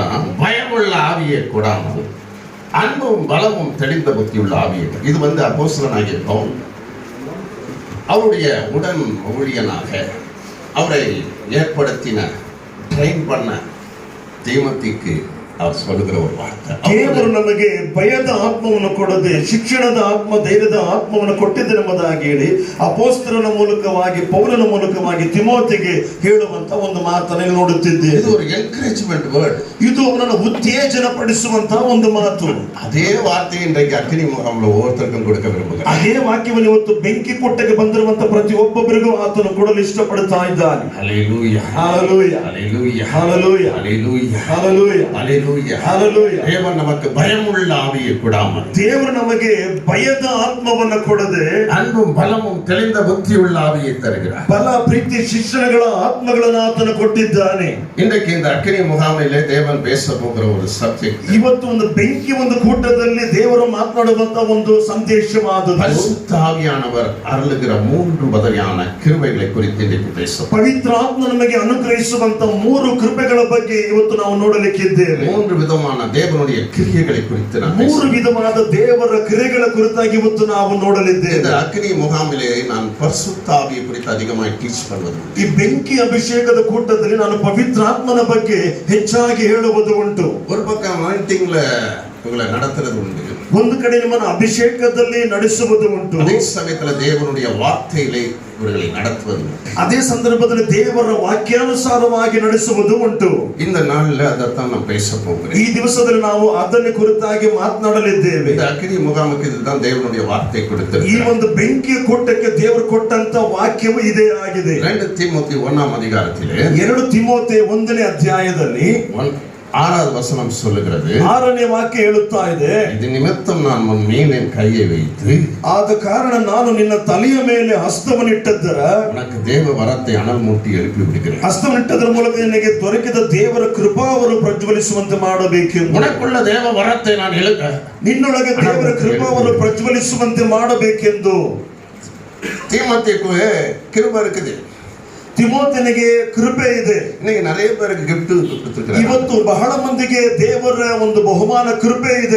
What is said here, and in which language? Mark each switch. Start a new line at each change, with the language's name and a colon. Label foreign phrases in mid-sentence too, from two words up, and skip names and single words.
Tamil: பயமுள்ள ஆவியை கொடாமல் அன்பும் பலமும் தெளிந்த புத்தியுள்ள ஆவியை. இது அப்போஸ்தலனாகிய பவுல் அவருடைய உடன் ஊழியனாக அவரை ஏற்படுத்தின ட்ரெயின் பண்ண தீமோத்திக்கு அவர் சொல்லுகிற ஒரு ವಾರ್ತೆ.
Kannada: ದೇವರು ನಮಗೆ ಭಯದ ಆತ್ಮವನ್ನು ಕೊಡದೆ ಶಿಕ್ಷಣದ ಆತ್ಮ, ಧೈರ್ಯದ ಆತ್ಮವನ್ನು ಕೊಟ್ಟಿದ್ದೆಂಬುದಾಗಿ ಹೇಳಿ ಅಪೊಸ್ತಲನ ಮೂಲಕವಾಗಿ ಪೌಲನ ಮೂಲಕವಾಗಿ ತಿಮೋತಿಗೆ ಹೇಳುವಂತ ಒಂದು ಮಾತನ್ನು ನೋಡುತ್ತಿದ್ದೇವೆ. ಇದು ಒಂದು
English: encouragement word.
Kannada: ಇದು ಅವನನ್ನು ಉತ್ತೇಜನ ಪಡಿಸುವಂತಹ ಒಂದು ಮಾತು.
Tamil: அதே வார்த்தை இன்றைக்கு அக்கினி முகாமுல ஒருத்தருக்கும் கொடுக்க விரும்புறார்.
Kannada: ಅದೇ ವಾಕ್ಯವನ್ನು ಇವತ್ತು ಬೆಂಕಿ ಕೊಟ್ಟಕ್ಕೆ ಬಂದಿರುವಂತ ಪ್ರತಿಯೊಬ್ಬರಿಗೂ ಆತನು ಕೊಡಲು ಇಷ್ಟಪಡುತ್ತಾ ಇದ್ದಾನೆ. ಹಲ್ಲೆಲೂಯಾ, ಹಲ್ಲೆಲೂಯಾ, ಹಲ್ಲೆಲೂಯಾ, ಹಲ್ಲೆಲೂಯಾ, ಹಲ್ಲೆಲೂಯಾ, ಹಲ್ಲೆಲೂಯಾ. ದೇವರು ನಮಗೆ
Tamil: ಭಯமுள்ள ஆவியை கொடாமல்,
Kannada: ದೇವರು ನಮಗೆ ಭಯದ ಆತ್ಮವನ್ನು ಕೊಡದೆ
Tamil: அன்பும் பலமும் தெளிந்த புத்தியுள்ள ஆவியை தருகிறார்.
Kannada: ಬಲ, ಪ್ರೀತಿ, ಶಿಕ್ಷಣಗಳ ಆತ್ಮಗಳನ್ನು ಆತನು ಕೊಟ್ಟಿದ್ದಾನೆ.
Tamil: இன்றைக்கு இந்த அக்கினி முகாமிலே தேவன் பேச போகிற ஒரு சப்ಜೆಕ್ಟ್,
Kannada: ಇವತ್ತು ಒಂದು ಬೆಂಕಿ ಒಂದು ಕೂಟದಲ್ಲಿ ದೇವರು ಮಾತನಾಡುವಂತ ಒಂದು ಸಂದೇಶವಾದದ್ದು
Tamil: பரிசுத்த ஆவியானவர் அருளுகிற 3 வகையான கிருபைகளை குறித்து இன்றைக்கு பேசுவோம்.
Kannada: ಪವಿತ್ರ ಆತ್ಮ ನಮಗೆ ಅನುಗ್ರಹಿಸುವಂತ 3 ಕೃಪೆಗಳ ಬಗ್ಗೆ ಇವತ್ತು ನಾವು ನೋಡಲಿಕ್ಕಿದ್ದೇವೆ.
Tamil: 3 விதமான தேவனுடைய கிரியைகளை குறித்து நாம்
Kannada: 3 ವಿಧವಾದ ದೇವರ ಕ್ರಿಯೆಗಳ ಕುರಿತಾಗಿ ಇವತ್ತು ನಾವು ನೋಡಲಿದ್ದೇವೆ.
Tamil: இந்த அக்கினி முகாமிலே நான் பரிசுத்த ஆவியை குறித்து அதிகமாக டீச் பண்ணுவது.
Kannada: ಈ ಬೆಂಕಿ ಅಭಿಷೇಕದ ಕೂಟದಲ್ಲಿ ನಾನು ಪವಿತ್ರಾತ್ಮನ ಬಗ್ಗೆ ಹೆಚ್ಚಾಗಿ ಹೇಳುವುದು ಉಂಟು.
Tamil: ஒரு பக்கம் அனாயிண்டிங்ல உங்களை நடத்துறது உண்டு,
Kannada: ಒಂದು ಕಡೆ ನಿಮ್ಮನ್ನು ಅಭಿಷೇಕದಲ್ಲಿ ನಡೆಸುವುದು ಉಂಟು.
Tamil: அதே சமயத்துல தேவனுடைய வார்த்தையிலே இவர்களை நடத்துவது.
Kannada: ಅದೇ ಸಂದರ್ಭದಲ್ಲಿ ದೇವರ ವಾಕ್ಯಾನುಸಾರವಾಗಿ ನಡೆಸುವುದು ಉಂಟು.
Tamil: இந்த நாள்ல அதைத்தான் நான் பேச போகிறேன்.
Kannada: ಈ ದಿವಸದಲ್ಲಿ ನಾವು ಅದನ್ನ ಕುರಿತಾಗಿ ಮಾತನಾಡಲಿದ್ದೇವೆ.
Tamil: இந்த அக்கினி முகாமுக்கு இதுதான் தேவனுடைய வார்த்தை கொடுத்திருக்கிறார்.
Kannada: ಈ ಒಂದು ಬೆಂಕಿಯ ಕೂಟಕ್ಕೆ ದೇವರು ಕೊಟ್ಟಂತ ವಾಕ್ಯವು ಇದೇ ಆಗಿದೆ.
Tamil: 2 தீமோத்தி 1ஆம் அதிகாரத்திலே
Kannada: 2 ತಿಮೋಥೆ 1ನೇ ಅಧ್ಯಾಯದಲ್ಲಿ
Tamil: 6வது வசனம் சொல்லுகிறது,
Kannada: 6ನೇ ವಾಕ್ಯ ಹೇಳುತ್ತಾ ಇದೆ,
Tamil: இது நிமித்தம் நான் உன் மேல் என் கையை வைத்து
Kannada: ಆದ ಕಾರಣ ನಾನು ನಿನ್ನ ತಲೆಯ ಮೇಲೆ ಹಸ್ತವನ್ನಿಟ್ಟದ್ದರ
Tamil: உனக்கு தேவ வரத்தை அனல் மூட்டி எழுப்பಿ ಬಿಡುகிறேன்.
Kannada: ಹಸ್ತವನ್ನಿಟ್ಟದರ ಮೂಲಕ ನಿನಗೆ ದೊರಕಿದ ದೇವರ ಕೃಪಾವರು ಪ್ರಜ್ವಲಿಸುವಂತೆ ಮಾಡಬೇಕೆಂದು,
Tamil: உனக்குள்ள தேவ வரத்தை நான்
Kannada: ನಿನ್ನೊಳಗೆ ದೇವರ ಕೃಪಾವರು ಪ್ರಜ್ವಲಿಸುವಂತೆ ಮಾಡಬೇಕೆಂದು.
Tamil: தீமோத்தேயுக்கு கிருபை இருக்குது,
Kannada: ತಿಮೋಥನಿಗೆ ಕೃಪೆ ಇದೆ.
Tamil: இன்னைக்கு நிறைய பேருக்கு gift கொடுத்திருக்கிறார்.
Kannada: ಇವತ್ತು ಬಹಳ ಮಂದಿಗೆ ದೇವರ ಒಂದು ಬಹುಮಾನ ಕೃಪೆ ಇದೆ.